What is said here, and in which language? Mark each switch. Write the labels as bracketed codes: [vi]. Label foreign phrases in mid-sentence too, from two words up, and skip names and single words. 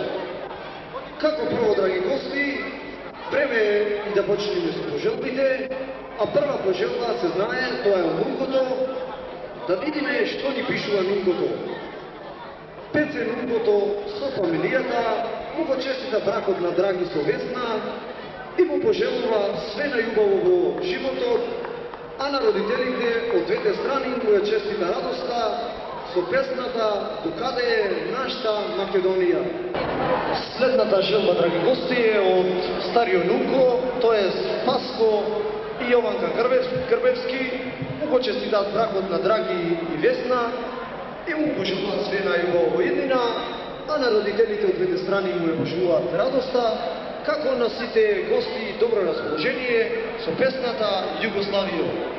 [mk] Kako prvo, dragi gosti, vreme je i da počnemo se poželbite, a prva poželba se znaje, to je Nunkoto, da vidime što ni pišu na Nunkoto. Pece Nunkoto so familijata, mu go čestita brakot na Dragi so Vesna i mu poželova sve na ljubavovo životo, a na roditeljite od dvete strani mu je čestita radosta со песната "Докаде е нашата Македонија". Следната желба, драги гости, е од Стариот Нунко, тоа е Спаско и Јованка Грбевски. Му го честитаат бракот на Драги и Весна и му пожелуваат све најубаво во иднина, а на родителите од двете страни му ја пожелуваат радоста, како на сите гости добро расположение со песната "Југославијо".